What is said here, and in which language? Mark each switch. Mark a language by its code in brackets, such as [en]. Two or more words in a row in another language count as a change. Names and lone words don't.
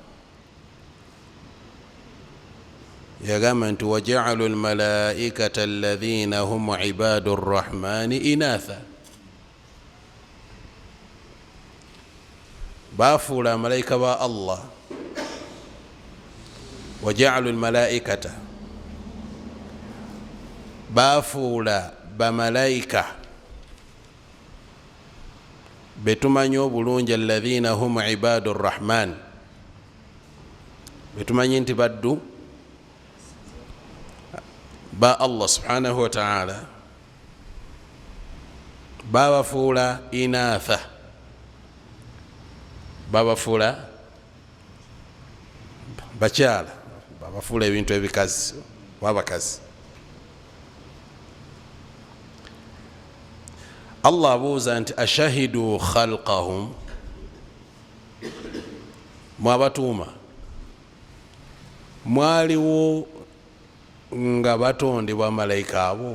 [lg] yagamba nti [ar] وجعلوا الملائكة الذين هم عباد الرحمن إناثا, [lg] bafuula amalayika ba Allah, [ar] وجعلوا الملائكة, [lg] bafuula bamalayika betumanyi obulungi [ar] الذين هم عباد الرحمن, [lg] betumanyi nti baddu ba [ar] الله سبحانه وتعالى, [lg] babafuula inatha, babafuula bakyala, babafuula ebintu ebikazi wabakazi. Allah abuuza nti [ar] أشهدوا خلقهم, [lg] mwabatuuma mwaliwo nga batondebwa malayika abo?